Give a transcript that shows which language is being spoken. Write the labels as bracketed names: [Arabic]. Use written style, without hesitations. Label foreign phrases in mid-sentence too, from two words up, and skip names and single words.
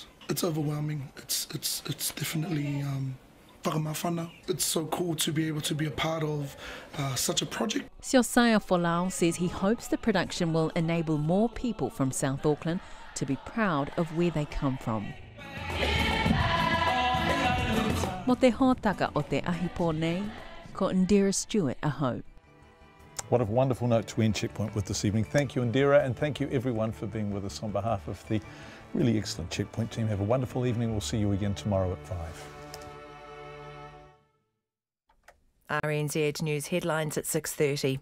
[English] It's overwhelming. It's definitely whakamawhana. It's so cool to be able to be a part of such a project. Siosaya Folau says he hopes the production will enable more people from South Auckland to be proud of where they come from. [Māori] Mo te hōtaka o te ahipō nei, ko Indira Stewart aho. [English] What a wonderful note to end Checkpoint with this evening. Thank you, Indira, and thank you everyone for being with us on behalf of the really excellent Checkpoint team. Have a wonderful evening. We'll see you again tomorrow at 5. RNZ News headlines at 6:30.